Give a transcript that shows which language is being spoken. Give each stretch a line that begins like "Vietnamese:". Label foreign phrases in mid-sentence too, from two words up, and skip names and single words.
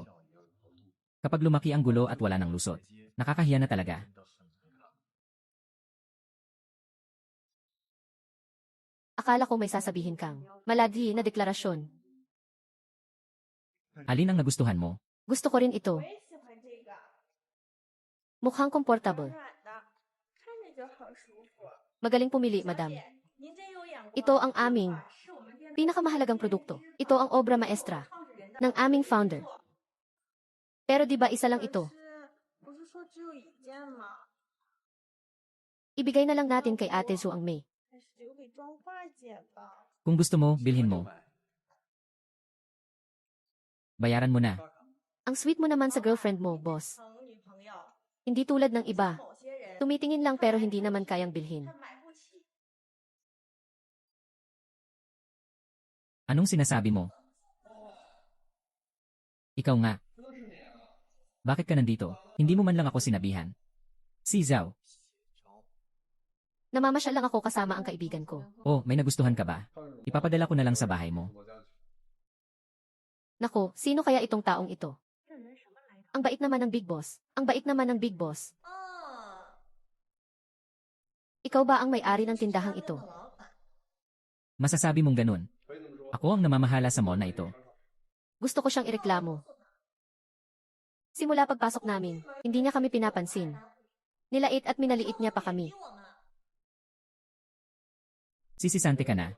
Filipino: Kapag lumaki ang gulo at wala ng lusot, nakakahiya na talaga. Akala ko may sasabihin kang malagi na deklarasyon. Alin ang nagustuhan mo? Gusto ko rin ito.
Chinese: 我也喜欢这个，
Filipino: Mukhang komportable.
Chinese: 软的，看着就好舒服。
Filipino: Magaling pumili,
Chinese: 小
Filipino: madam.
Chinese: 姐，您真有眼光。
Filipino: Ito ang aming
Chinese: 是我们店的
Filipino: pinakamahalagang produkto. Ito ang
Spanish: obra maestra
Chinese: 创始人的
Filipino: ng aming founder. Pero di ba isa lang
Chinese: 可
Filipino: ito?
Chinese: 是不是说只有一件吗？
Filipino: Ibigay na lang natin kay Ate Zuang Mei.
Chinese: 还是留给妆发姐吧。
Filipino: Kung gusto mo, bilhin mo. Bayaran mo na. Ang sweet mo naman sa girlfriend mo, boss.
Chinese: 疼女朋友，
Filipino: Hindi tulad ng iba.
Chinese: 某些人
Filipino: Tumitingin lang pero hindi naman kayang bilhin.
Chinese: 他买不起。
Filipino: Anong sinasabi mo? Ikaw nga. Bakit ka nandito? Hindi mo man lang ako sinabihan. Si Zhao. Namamasyal lang ako kasama ang kaibigan ko. Oh, may nagustuhan ka ba? Ipapadala ko na lang sa bahay mo. Nako, sino kaya itong taong ito? Ang bait naman ng
English: Big Boss.
Filipino: Ang bait naman ng
English: Big Boss.
Chinese: 啊，
Filipino: Ikaw ba ang may-ari ng tindahang
Chinese: 店
Filipino: ito?
Chinese: 的老板。
Filipino: Masasabi mong ganun. Ako ang namamahala sa mall na ito. Gusto ko siyang ireklamo. Simula pagpasok namin, hindi niya kami pinapansin. Nilait at minaliit niya pa kami.
Chinese: 给我们
Filipino: Sisisante ka na.